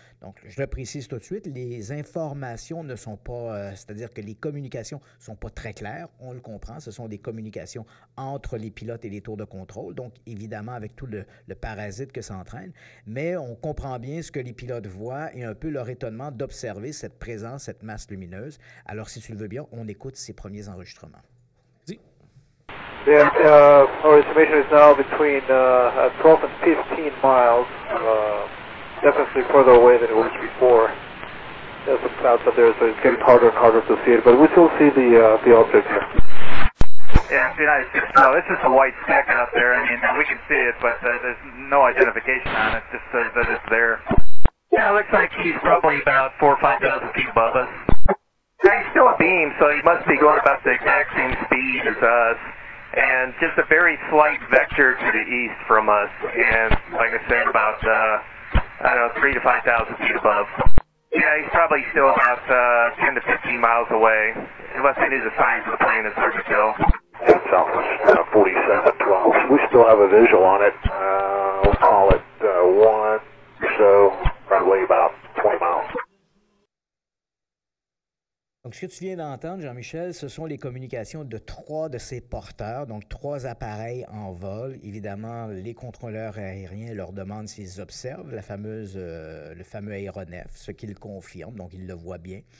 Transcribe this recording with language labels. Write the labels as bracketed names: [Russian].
[French] Donc, je le précise tout de suite, les informations ne sont pas, c'est-à-dire que les communications ne sont pas très claires, on le comprend, ce sont des communications entre les pilotes et les tours de contrôle, donc évidemment avec tout le parasite que ça entraîne, mais on comprend bien ce que les pilotes voient et un peu leur étonnement d'observer cette présence, cette masse lumineuse. Alors, si tu le veux bien, on écoute ces premiers enregistrements. [English] Yeah, our estimation is now between 12 and 15 miles, definitely further away than it was before. There's some clouds up there, so it's getting harder and harder to see it, but we still see the object here. Yeah, it's the United States. No, it's just a white speck out there. I mean, we can see it, but there's no identification on it. It just says that it's there. Yeah, it looks like he's probably about 4,000 or 5,000 feet above us. Yeah, he's still a beam, so he must be going about the exact same speed as us. And just a very slight vector to the east from us, and like I said, about 3,000 to 5,000 feet above. Yeah, he's probably still about 10 to 15 miles away. Unless it is a sign of the plane, it's hard to tell. Yeah, Southwest 4712. We still have a visual on it. We'll call it 1 or so, probably about 20 miles. [French] Donc, ce que tu viens d'entendre, Jean-Michel, ce sont les communications de 3 de ces porteurs, donc 3 appareils en vol. Évidemment, les contrôleurs aériens leur demandent s'ils observent le fameux aéronef, ce qu'ils confirment, donc ils le voient bien.